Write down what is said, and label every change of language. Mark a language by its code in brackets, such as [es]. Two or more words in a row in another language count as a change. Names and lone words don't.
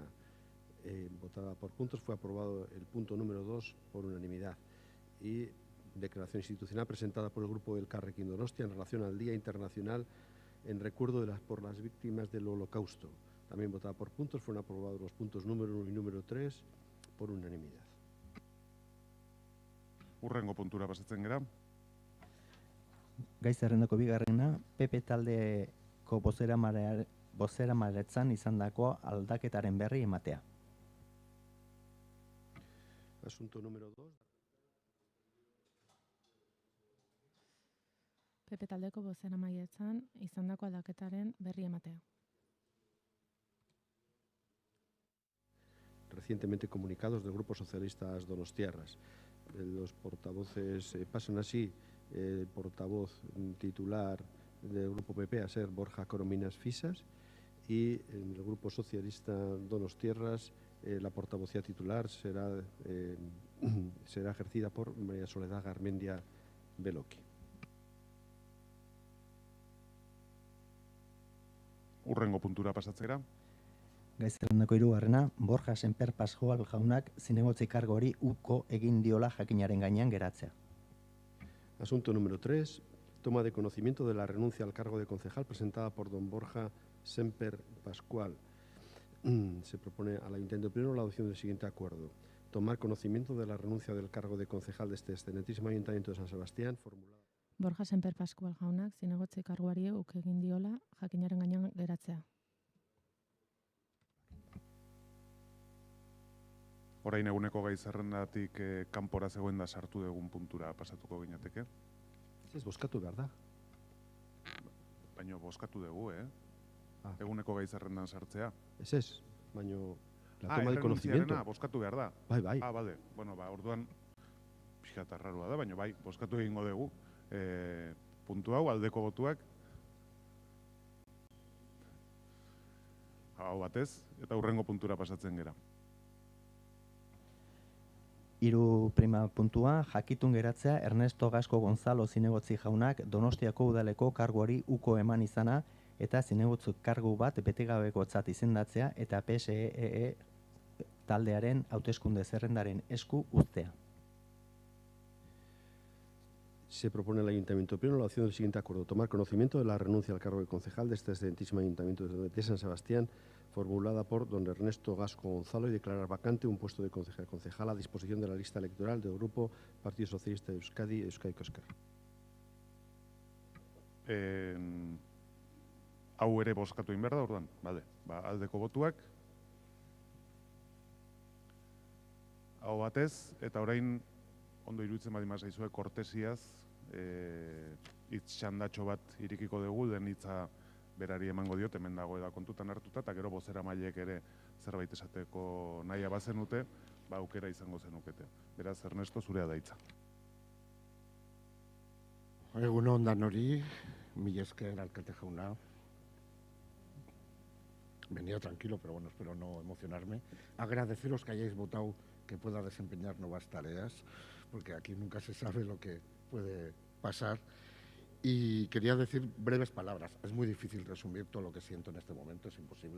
[es] Votada por puntos, fue aprobado el punto número 2 por unanimidad. Y declaración institucional presentada por el Grupo del Elkarrekin Donostia en relación al Día Internacional en recuerdo por las víctimas del Holocausto. También votada por puntos, fueron aprobados los puntos número 1 y número 3 por unanimidad. [eu] Hurrengo puntura pasatzen gera. Gai zerrendako bigarrena, PP taldeko bozeramailetzan izandako aldaketaren berri ematea. [es] Asunto número 2. [eu] PP taldeko bozeramailetzan izandako aldaketaren berri ematea. [es] Recientemente comunicados del Grupo Socialistas Donostiarras. Los portavoces pasan así, el portavoz titular del Grupo PP a ser Borja Corominas Fisas y en el Grupo Socialista Donostiarras la portavocía titular será ejercida por María Soledad Garmendia Beloki. [eu] Hurrengo puntura pasatzera. Gai zerrendako hirugarrena, Borja Semper Pascual jaunak zinegotzi kargo hori uko egin diola jakinaren gainean geratzea. [es] Asunto número 3. Toma de conocimiento de la renuncia al cargo de concejal presentada por don Borja Semper Pascual. Se propone al Ayuntamiento Pleno la adopción del siguiente acuerdo. Tomar conocimiento de la renuncia del cargo de concejal de este excelentísimo Ayuntamiento de San Sebastián, formulada. [eu] Borja Semper Pascual jaunak zinegotzi karguari uko egin diola jakinaren gainean geratzea. Orain eguneko gai zerrendatik kanpora zegoen da sartu dugun puntura pasatuko ginateke. Ez bozkatu behar da. Baina bozkatu dugu, eguneko gai zerrendan sartzea. Ez, baino [es] la toma de conocimiento. [eu] Errenuntziarena bozkatu behar da. Bai. Bale. Bueno, orduan, pixkat arrarua da, baina bai, bozkatu egingo dugu. Puntu hau, aldeko botuak. Hau batez, eta hurrengo puntura pasatzen gera. 3. puntua, jakitun geratzea Ernesto Gasco Gonzalo zinegotzi jaunak Donostiako udaleko karguari uko eman izana eta zinegotzi kargu bat betegabekotzat izendatzea eta PSE taldearen hauteskunde zerrendaren esku uztea. [es] Se propone al Ayuntamiento Pleno la adopción del siguiente acuerdo. Tomar conocimiento de la renuncia al cargo de concejal de este excelentísimo Ayuntamiento de San Sebastián, formulada por don Ernesto Gasco Gonzalo, y declarar vacante un puesto de concejal a disposición de la lista electoral del Grupo Partido Socialista de Euskadi, Euskadiko Ezker. [eu] Hau ere bozkatu egin behar da, orduan. Bale, aldeko botuak. Hau batez, eta orain ondo iruditzen badi mazaizue kortesiaz, hitz txandatxo bat irikiko dugu, den hitza berari emango diot, hemen dago eda kontutan hartuta, eta gero bozera mailek ere zerbait esateko nahia bazenute, aukera izango zenukete. Beraz, Ernesto, zurea da hitza. Egun ondan hori, mila esker alkate jauna. [es] Venía tranquilo, pero bueno, espero no emocionarme. Agradeceros que hayáis votado que pueda desempeñar nuevas tareas, porque aquí nunca se sabe lo que puede pasar. Y quería decir breves palabras. Es muy difícil resumir todo lo que siento en este momento, es imposible.